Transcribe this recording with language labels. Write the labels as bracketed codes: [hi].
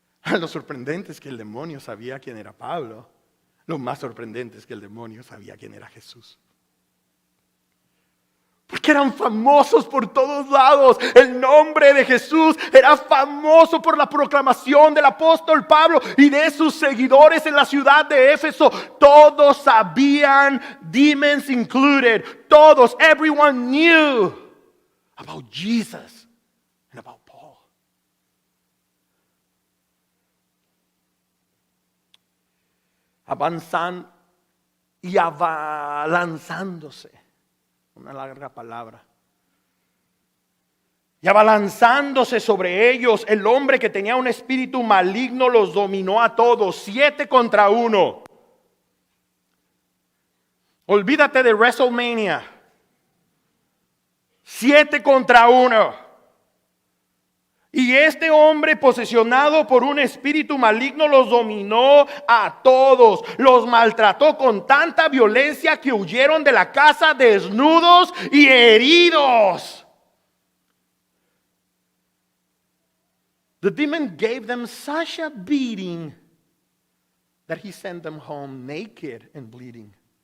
[es] Lo sorprendente es que el demonio sabía quién era Pablo. Lo más sorprendente es que el demonio sabía quién era Jesús. Porque eran famosos por todos lados. El nombre de Jesús era famoso por la proclamación del apóstol Pablo y de sus seguidores en la ciudad de Éfeso. Todos sabían, [en] demons included. [es] Todos, [en] everyone knew about Jesus and about Paul. [es] Avanzan y abalanzándose. Una larga palabra. Y abalanzándose sobre ellos, el hombre que tenía un espíritu maligno los dominó a todos, 7 contra 1. Olvídate de WrestleMania. 7 contra 1. Y este hombre, posesionado por un espíritu maligno, los dominó a todos. Los maltrató con tanta violencia que huyeron de la casa desnudos y heridos. [en] The demon gave them such a beating that he sent them home naked and bleeding.